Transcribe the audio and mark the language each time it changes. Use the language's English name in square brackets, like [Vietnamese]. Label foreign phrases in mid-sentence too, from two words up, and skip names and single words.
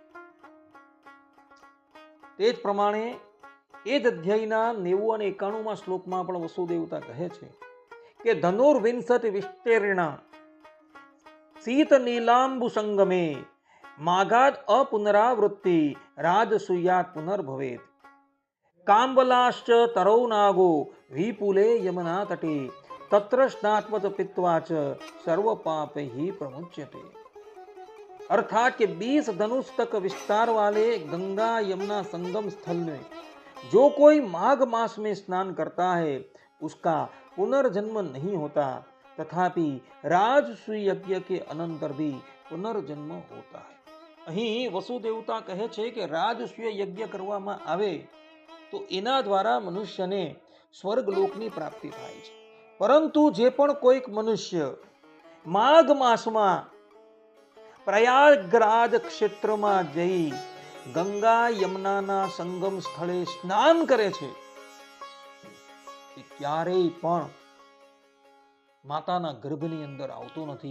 [Gujarati] તે જ પ્રમાણે એ જ અધ્યાયના 90 અને 91 શ્લોકમાં પણ વસુદેવતા કહે છે કે [Sanskrit] ધનુર્વિંશતિ વિસ્તીર્ણ શીત નીલાંબુ સંગમે માઘાદ અપુનરાવૃત્તિ રાજસૂયાત પુનર્ભવેત। काम्बलाश्च तरौ नागो विपुले यमुना तटे तत्र स्नात्वत पित्वा च सर्व पाप ही प्रमुच्यते। [Hindi] अर्थात के 20 धनुष तक विस्तार वाले गंगा यमुना संगम स्थल में जो कोई माघ मास में स्नान करता है उसका पुनर्जन्म नहीं होता, तथापि राजसूय यज्ञ के अनंतर भी पुनर्जन्म होता है। [Gujarati] અહીં વસુદેવતા કહે છે કે રાજસૂય યજ્ઞ કરવામાં આવે તો એના દ્વારા મનુષ્યને સ્વર્ગલોકની પ્રાપ્તિ થાય છે, પરંતુ જે પણ કોઈક મનુષ્ય માઘ માસમાં પ્રયાગરાજ ક્ષેત્રમાં જઈ ગંગા યમુનાના સંગમ સ્થળે સ્નાન કરે છે એ ક્યારેય પણ માતાના ગર્ભની અંદર આવતો નથી।